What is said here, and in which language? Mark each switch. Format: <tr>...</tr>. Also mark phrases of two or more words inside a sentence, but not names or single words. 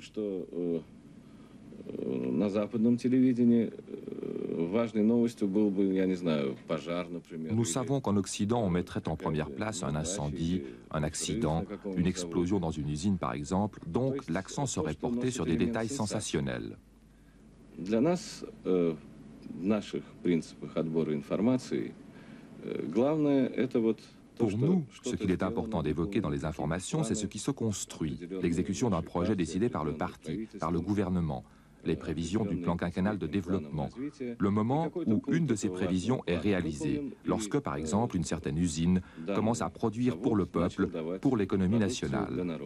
<fr>Nous savons qu'en Occident, on mettrait en première place un incendie, un accident, une explosion dans une usine par exemple, donc l'accent serait porté sur des détails sensationnels.</fr> <ru>Для нас, в наших принципах отбора информации, главное это вот.</ru> <fr>Pour nous, ce qu'il est important d'évoquer dans les informations, c'est ce qui se construit, l'exécution d'un projet décidé par le parti, par le gouvernement. les prévisions du plan quinquennal de développement, le moment où une de ces prévisions est réalisée, lorsque, par exemple, une certaine usine commence à produire pour le peuple, pour l'économie nationale.</fr>